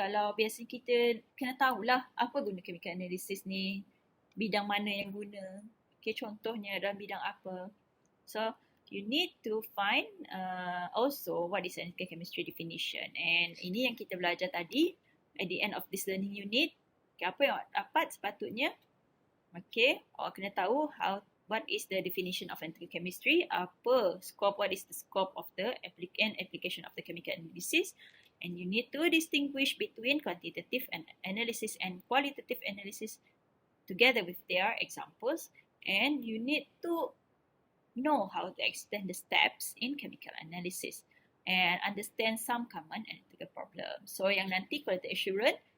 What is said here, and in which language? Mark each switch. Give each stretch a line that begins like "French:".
Malay: Kalau biasanya kita kena tahulah apa guna chemical analysis ni, bidang mana yang guna. Okay, contohnya dalam bidang apa.
English: So, you need to find also what is analytical chemistry definition. And
Malay: ini yang kita belajar tadi
English: at the end of this learning unit.
Malay: Okay, apa yang awak dapat sepatutnya? Okay, awak kena tahu
English: what is the definition of analytical chemistry, what is the scope of the application of the chemical analysis, and you need to distinguish between quantitative analysis and qualitative analysis together with their examples, and you need to know how to extend the steps in chemical analysis and understand some common analytical problems.
Malay: So yang nanti
English: quality assurance